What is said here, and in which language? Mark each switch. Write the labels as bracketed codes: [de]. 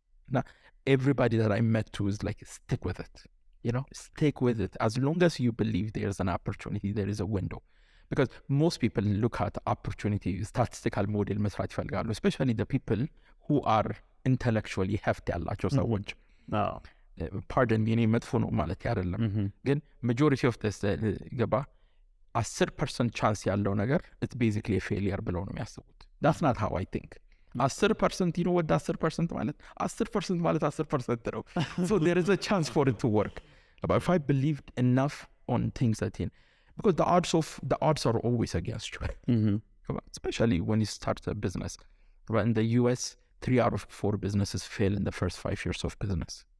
[en] Now, everybody that I met to is like, stick with it, stick with it. As long as you believe there's an opportunity, there is a window. Because most people look at opportunity, statistical model [am] መስራት ይፈልጋሉ, [en] especially the people who are intellectually hefty [am] ያላቸው ሰዎች. [en] Pardon me, [am] እኔ መጥፎ ነው ማለት አይደለም, [en] ግን majority of this [am] ገባ 10% ቻንስ ያለው ነገር [en] it's basically a failure [am] ብለው ነው የሚያስቡት. [en] That's not how I think. [am] 10% what 10% ማለት 10% ማለት 10% ነው. [en] So there is a chance for it to work. But if I believed enough on things that because the odds are always against you. Especially when you start a business. But in the US, 3 out of 4 businesses fail in the first 5 years of business.